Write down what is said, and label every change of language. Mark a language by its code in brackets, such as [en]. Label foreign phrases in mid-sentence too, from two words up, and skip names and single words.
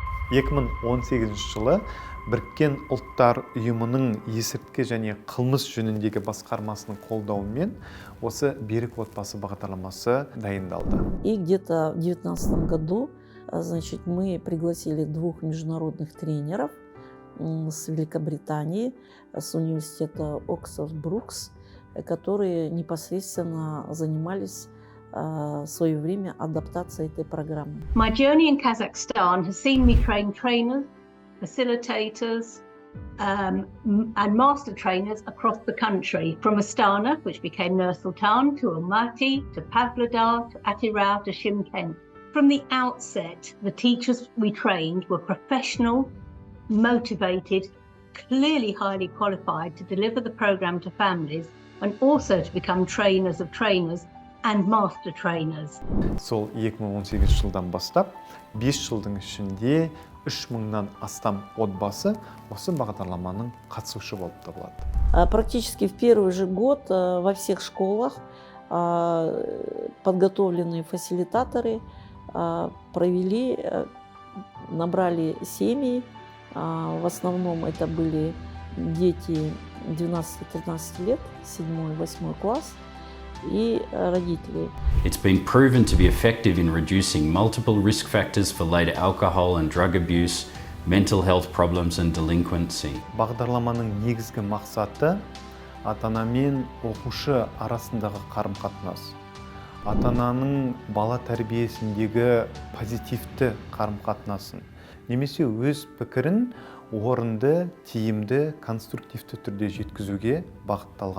[kk] 2018 жылы Біріккен ұлттар ұйымының есірткі және қылмыс жөніндегі басқармасының қолдауымен осы берік отбасы бағдарламасы дайындалды. [ru] И где-то в 2019 году, значит, мы пригласили 2 международных тренеров с Великобритании, с университета Оксфорд-Брукс, которые непосредственно занимались в свое время адаптацией этой программы. [en] My journey in Kazakhstan has seen me train trainers, facilitators, and master trainers across the country, from Astana, which became Nur-Sultan, to Almaty, to Pavlodar, to Atirau, to Shymkent. From the outset, the teachers we trained were professional, motivated, clearly highly qualified to deliver the program to families and also to become trainers of trainers and master trainers. [kk] Сол 2018 жылдан бастап 5 жылдың ішінде 3000-нан астам отбасы осы бағдарламаның қатысушы болып табылады. [ru] Практически в первый же год во всех школах подготовленные фасилитаторы провели, набрали семьи. В основном это были дети 12-13 лет, 7-8 класс, и родители. [en] It's been proven to be effective in reducing multiple risk factors for later alcohol and drug abuse, mental health problems and delinquency. [kk] Бағдарламаның негізгі мақсаты ата-ана мен оқушы арасындағы қарым-қатынас. Ата-ананың бала тәрбиесіндегі позитивті қарым-қатынасын, немесе өз пікірін орынды, тиімді, конструктивті түрде жеткізуге бағытталған.